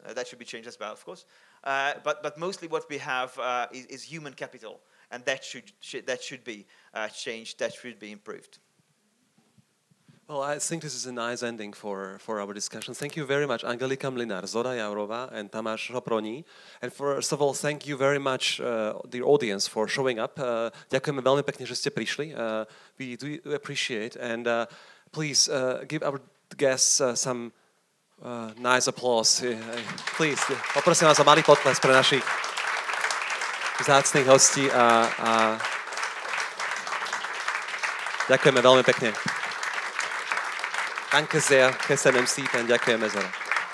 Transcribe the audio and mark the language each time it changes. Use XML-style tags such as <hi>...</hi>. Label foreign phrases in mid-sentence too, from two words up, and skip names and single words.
<en>That should be changed as well, of course. But mostly what we have is human capital, and that should be changed. That should be improved. Well, I think this is a nice ending for our discussion. Thank you very much, Angelika, Mlinar, Zora Jaurova, and Tamáš Hoproni. And first of all, thank you very much, the audience, for showing up.</en> <sk>Ďakujeme veľmi pekne, že ste prišli.</sk> <en>We do appreciate. And please give our guests some nice applause. Please,</en> <sk>poprosím vás o malý potles pre našich vzácnych hostí. A ďakujeme veľmi pekne.</sk> <de>Danke sehr,</de> <hu>köszönöm szépen,</hu> <sk>ďakujeme Zora.</sk>